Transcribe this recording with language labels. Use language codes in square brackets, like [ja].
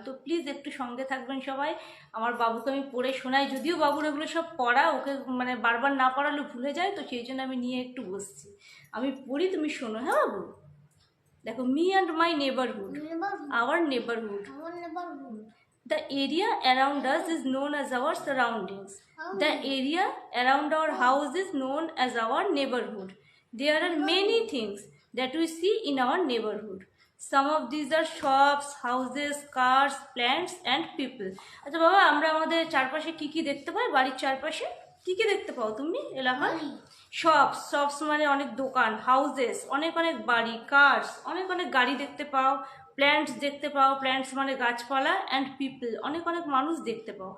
[bn] তো প্লিজ একটু সঙ্গে থাকবেন সবাই। আমার বাবুকে আমি পড়ে শোনাই, যদিও বাবুর এগুলো সব পড়া, ওকে মানে বারবার না পড়ালে ভুলে যায়, তো সেই জন্য আমি নিয়ে একটু বসছি। আমি পড়ি, তুমি শোনো। হ্যাঁ বাবু, দেখো, [en] Me and my neighbourhood, our neighborhood. The area around us is known as our surroundings. The area around our house is known as our neighborhood. There are many things that we see in our neighborhood. Some of these are shops, houses, cars, plants and people. [bn] আচ্ছা বাবা, আমরা আমাদের চারপাশে কি কি দেখতে পাই? বাড়ির চারপাশে কি কি দেখতে পাও তুমি এলাকায়? শপস, শপস মানে অনেক দোকান, হাউসেস অনেক অনেক বাড়ি, কার্স অনেক অনেক গাড়ি দেখতে পাও, প্ল্যান্টস দেখতে পাও, প্ল্যান্টস মানে গাছপালা, [en] and people [bn] অনেক অনেক মানুষ দেখতে পাও।